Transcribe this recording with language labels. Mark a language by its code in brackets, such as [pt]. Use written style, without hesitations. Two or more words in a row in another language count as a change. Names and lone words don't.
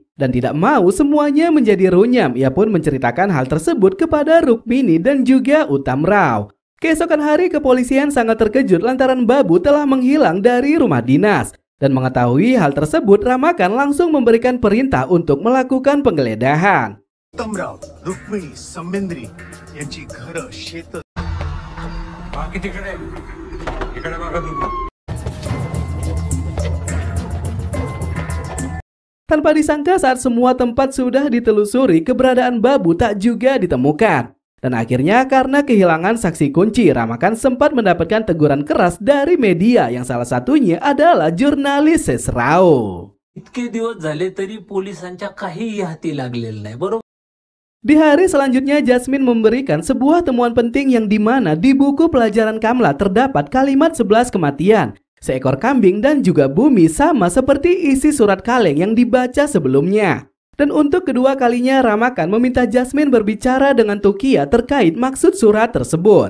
[id] Dan tidak mau semuanya menjadi runyam, ia pun menceritakan hal tersebut kepada Rukmini dan juga Uttam Rao. Keesokan hari, kepolisian sangat terkejut lantaran Babu telah menghilang dari rumah dinas. Dan mengetahui hal tersebut, Ramakan langsung memberikan perintah untuk melakukan penggeledahan. [mr] उत्तम राव, रुक्मिणी, समंद्री यांची घरं, शेतं [id] Tanpa disangka saat semua tempat sudah ditelusuri, keberadaan Babu tak juga ditemukan. Dan akhirnya karena kehilangan saksi kunci, Ramakan sempat mendapatkan teguran keras dari media yang salah satunya adalah jurnalis Sesrao. [mr] इतके दिवस झाले तरी पोलिसांच्या काही हाती लागलेलं नाही, बरोबर? [id] Di hari selanjutnya, Jasmine memberikan sebuah temuan penting yang dimana di buku pelajaran Kamla terdapat kalimat 11 kematian, seekor kambing dan juga bumi sama seperti isi surat kaleng yang dibaca sebelumnya. Dan untuk kedua kalinya, Ramakan meminta Jasmine berbicara dengan Tukia terkait maksud surat tersebut.